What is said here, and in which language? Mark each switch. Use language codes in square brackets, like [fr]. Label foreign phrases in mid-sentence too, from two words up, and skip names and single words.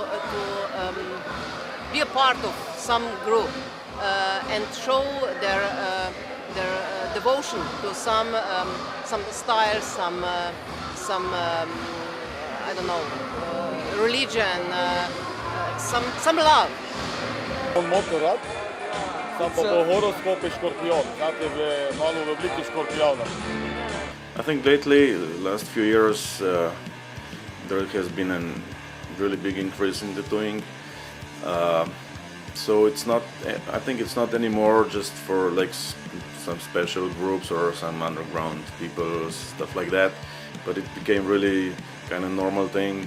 [en] be a part of some group and show their devotion to some style, some I don't know, religion, some love. [sl] Motorrad, sam pa po horoskopu škorpion, znate, malo v obliki škorpiona. [en] I think lately, last few years, there has been a really big increase in tattooing. So it's not, I think it's not anymore just for like some special groups or some underground people, stuff like that, but it became really kind of normal thing.